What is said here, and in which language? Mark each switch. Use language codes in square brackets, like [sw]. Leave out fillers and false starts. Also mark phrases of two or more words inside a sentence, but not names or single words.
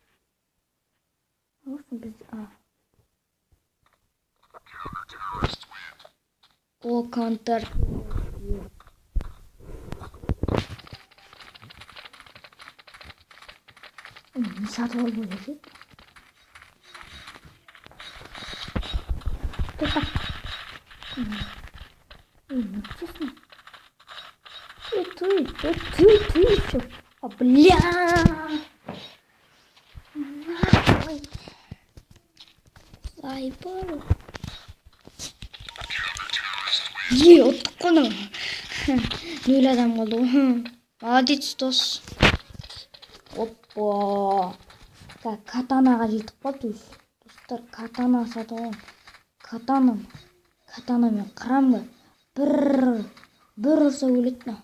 [kk] Осы бізді... О, Counter. Не сатып алып ойлайды. Тоқта. [ru] Честно. Ты еще. А, бля. Заебало. [kk] Оттыққаны. Нөл адам қалды. Молодец, дос. Оппа. Катанаға жетіп қалды өзі. Достар, катана сатып аламын. Катанамен қырамға бір ұрса өледі на.